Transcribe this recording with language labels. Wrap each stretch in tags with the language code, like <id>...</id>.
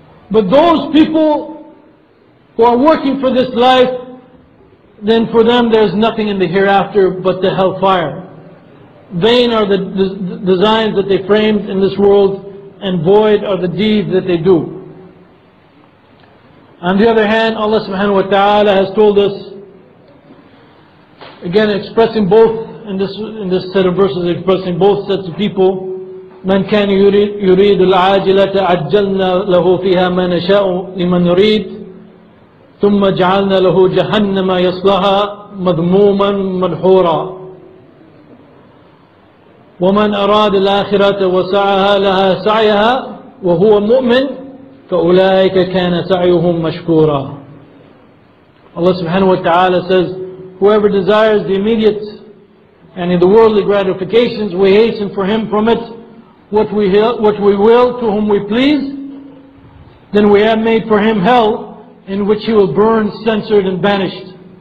<en>But those people who are working for this life, then for them there's nothing in the hereafter but the hellfire. Vain are the designs that they framed in this world, and void are the deeds that they do. On the other hand, Allah subhanahu wa ta'ala has told us, again expressing both, in this set of verses, expressing both sets of people,</en> <ar>من كان يريد العاجلة عجلنا له فيها ما نشاء لمن نريد ثم جعلنا له جهنم يصلها مذموما مدحورا ومن أراد الآخرة وسعها لها سعيها وهو مؤمن فأولئك كان سعيهم مشكورا.</ar> <en>Allah subhanahu wa ta'ala says, whoever desires the immediate and in the worldly gratifications, we hasten for him from it what we will to whom we please. Then we have made for him hell, in which he will burn, censored and banished.</en>